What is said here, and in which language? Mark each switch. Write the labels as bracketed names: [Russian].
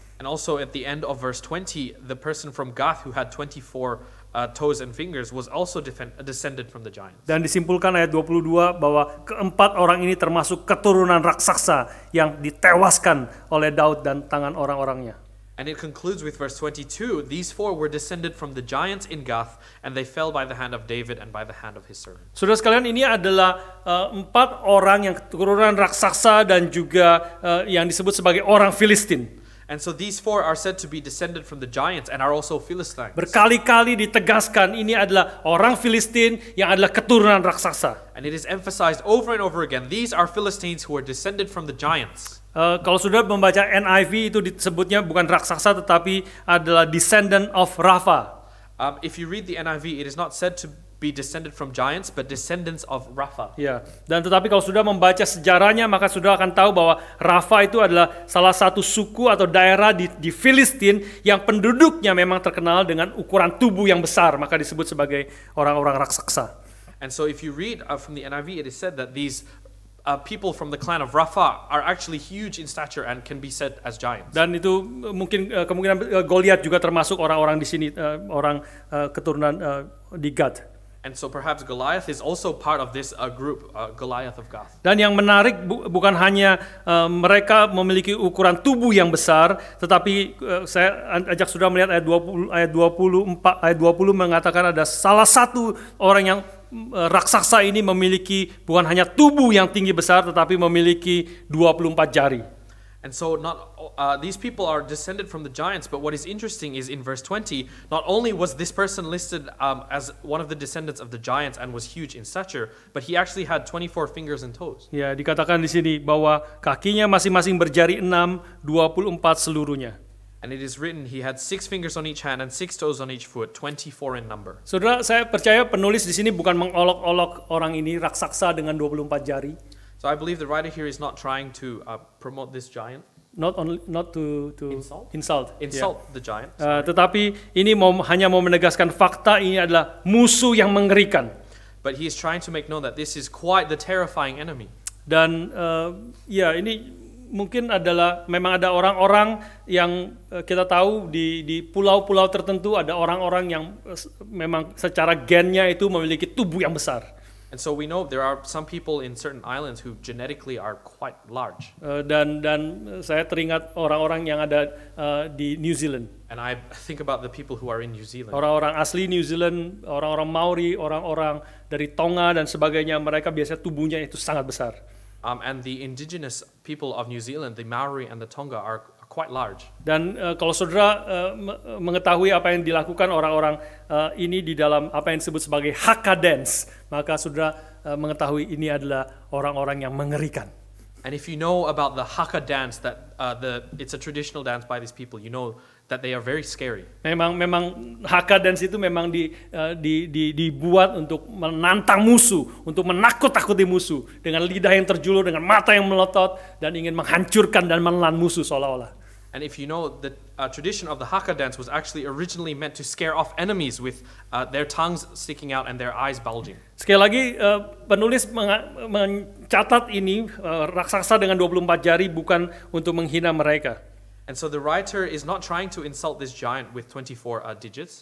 [English] And also at the end of verse 20, the person from Gath who had 24 toes and fingers was also descended from the giants. [Indonesian] Dan disimpulkan ayat 22 bahwa keempat orang ini termasuk keturunan raksasa yang ditewaskan oleh Daud dan tangan orang-orangnya. [English] And it concludes with verse 22, these four were descended from the giants in Gath, and they fell by the hand of David and by the hand of his servant. [Indonesian] Saudara sekalian, ini adalah empat orang yang keturunan raksasa dan juga yang disebut sebagai orang Filistin. [English] And so these four are said to be descended from the giants and are also Philistines. [Indonesian] Berkali-kali ditegaskan ini adalah orang Filistin yang adalah keturunan raksasa. [English] And it is emphasized over and over again, these are Philistines who are descended from the giants. [Indonesian] Kalau sudah membaca NIV itu disebutnya bukan raksasa tetapi adalah [English] descendant of Rapha. If you read the NIV, it is not said to be descended from giants, but descendants of Rapha. [Indonesian] Ya, dan tetapi kalau sudah membaca sejarahnya maka sudah akan tahu bahwa Rapha itu adalah salah satu suku atau daerah di Filistin yang penduduknya memang terkenal dengan ukuran tubuh yang besar, maka disebut sebagai orang-orang raksasa. [English] And so if you read from the NIV, it is said that these people from the clan of Rapha are actually huge in stature and can be said as giants. [Indonesian] Dan itu mungkin kemungkinan Goliat juga termasuk orang-orang di sini, orang keturunan di Gad. [English] And so perhaps Goliath is also part of this group, Goliath of Gath. [Indonesian] Dan yang menarik bukan hanya mereka memiliki ukuran tubuh yang besar, tetapi saya ajak sudah melihat ayat 24, ayat 20 mengatakan ada salah satu orang yang raksasa ini memiliki bukan hanya tubuh yang tinggi besar, tetapi memiliki 24 jari. [English] And so these people are descended from the giants, but what is interesting is in verse 20, not only was this person listed as one of the descendants of the giants and was huge in stature, but he actually had 24 fingers and toes. [Indonesian] Ya, dikatakan di sini bahwa kakinya masing-masing berjari 6, 24 seluruhnya. [English] And it is written he had 6 fingers on each hand and 6 toes on each foot, 24 in number. [Indonesian] Saudara, saya percaya penulis di sini bukan mengolok-olok orang ini raksasa dengan 24 jari. [English] So I believe the writer here is not trying to promote this giant. Not to insult The giant. [Indonesian] Tetapi ini hanya mau menegaskan fakta ini adalah musuh yang mengerikan. [English] But he is trying to make known that this is quite the terrifying enemy. [Indonesian] Dan ini mungkin memang ada orang-orang yang kita tahu di pulau-pulau tertentu ada orang-orang yang memang secara gennya itu memiliki tubuh yang besar. [English] And so we know there are some people in certain islands who genetically are quite large. [Indonesian] Dan saya teringat orang-orang yang ada di New Zealand. [English] And I think about the people who are in New Zealand. [Indonesian] Orang-orang asli New Zealand, orang-orang Maori, orang-orang dari Tonga dan sebagainya, mereka biasanya tubuhnya itu sangat besar. [English] And the indigenous people of New Zealand, the Maori and the Tonga, are quite large. [Indonesian] Dan kalau saudara mengetahui apa yang dilakukan orang-orang ini di dalam apa yang disebut sebagai Haka dance, maka saudara mengetahui ini adalah orang-orang yang mengerikan. [English] And if you know about the Haka dance, that it's a traditional dance by these people, you know that they are very scary. [Indonesian] Memang Haka dance itu memang dibuat untuk menantang musuh, untuk menakut-takuti musuh dengan lidah yang terjulur, dengan mata yang melotot dan ingin menghancurkan dan menelan musuh seolah-olah. [English] And if you know, the tradition of the Haka dance was actually originally meant to scare off enemies with their tongues sticking out and their eyes bulging. [Indonesian] Sekali lagi penulis mencatat ini raksasa dengan 24 jari bukan untuk menghina mereka. [English] And so the writer is not trying to insult this giant with 24 digits.